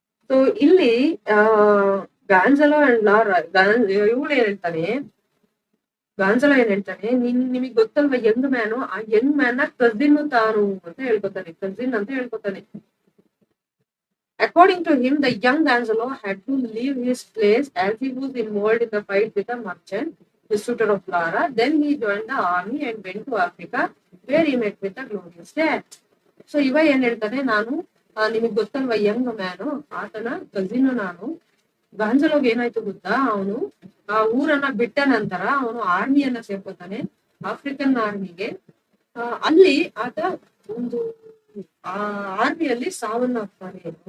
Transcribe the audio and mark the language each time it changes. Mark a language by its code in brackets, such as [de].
[kn] So ಇಲ್ಲಿ ಗಾಂಜಲೋ and Lara, ಇವಳು ಏನ್ ಹೇಳ್ತಾನೆ, ಗಾಂಜಲೋ ಏನ್ ಹೇಳ್ತಾನೆ, ನಿಮಗ್ ಗೊತ್ತಲ್ವಾ ಯಂಗ್ ಮ್ಯಾನು, ಆ ಯಂಗ್ ಮ್ಯಾನ್ ನ ಕಸಿನ್ ತಾನು ಅಂತ ಹೇಳ್ಕೊತಾನೆ, ಕಸಿನ್ ಅಂತ ಹೇಳ್ಕೊತಾನೆ. [en] According to him, the young Angelo had to leave his place as he was involved in the fight with a merchant, the suitor of Lara. Then he joined the army and went to Africa, where he met with a glorious death. [kn] So ಇವ ಏನ್ ಹೇಳ್ತಾನೆ, ನಾನು ನಿಮಗ್ ಗೊತ್ತಲ್ವಾ Young man, ಆತನ cousin ನಾನು. ಗಾಂಜಲೋಗ್ ಏನಾಯ್ತು ಗೊತ್ತಾ, ಅವನು ಆ ಊರನ್ನ ಬಿಟ್ಟ ನಂತರ ಅವನು ಆರ್ಮಿಯನ್ನ ಸೇರ್ಕೊತಾನೆ, ಆಫ್ರಿಕನ್ ಆರ್ಮಿಗೆ. ಅಲ್ಲಿ ಆತ ಒಂದು ಆರ್ಮಿಯಲ್ಲಿ ಸಾವನ್ನಪ್ತಾನೆ.